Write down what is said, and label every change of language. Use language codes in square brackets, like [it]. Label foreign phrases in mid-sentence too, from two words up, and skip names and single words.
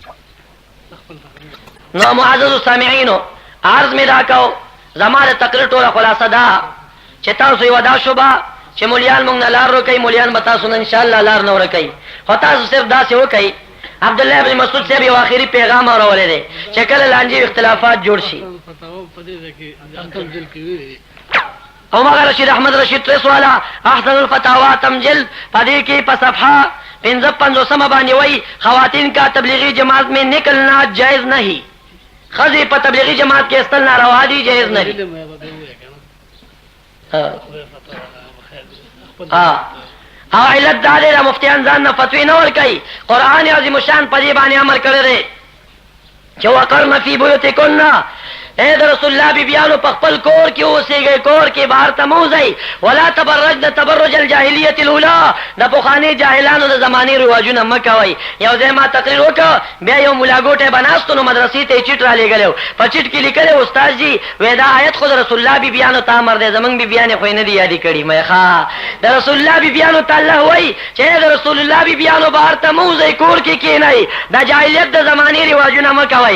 [ps] نو [ar] معزز السامعين [ps] عرض می دا کو زماره تقریر ټوله خلاصه ده چې تاسو یو دا شوبه چې مولیان مونږ نه لار ورکړي مولیان به تاسو نه [ar] ان شاء الله [ps] لار نه ورکړي خو تاسو صرف دا څه وکړئ. عبدالله ابن مسعود صاحب یو اخیری پیغام اورولې دی چې کله لاندې اختلافات جوړ شي او مگر رشید احمد رشید ترس والا احسن الفتاوا تمجل پدې کې په صفحه 55 باندې وای [ur] خواتین کا تبلیغی جماعت میں نکلنا جائز نہیں [ps] خزی په تبلیغی جماعت کې استل ناروا دي جائز نه دي. او علت دا دی مفتیان ځان نه فتوی نه ورکوي. قرآن عظیم الشان په دې باندې امر کړی دی چې [ar] وقرن فی بیوتکن [ps] اے در رسول الله بیبیانو په خپل کور کې اوسېږئ، کور کې بهر ته مه وځئ. [ar] ولا تبرجن تبرج الجاهلیة الاولى، [ps] د پخواني جاهلانو د زمانې رواجونه مه کوئ. یو ځای ما تقریر وکړ، بیا یو ملاګوټی به ناستو، نو مدرسې ته یې چیټ رالیږلی، په چیټ کې لیکلی استاد جي وایي دا آیت خو د رسول الله بیبیانو ته امر دی، زمونږ بیبیانې خو یې نه دي یادې کړي. مې ښه د رسول الله بیبیانو ته الله وایي چې د رسول الله بیبیانو بهر ته مه وځئ، کور کې کښېنئ، د جاهلیت د زمانې رواجونه مه کوئ.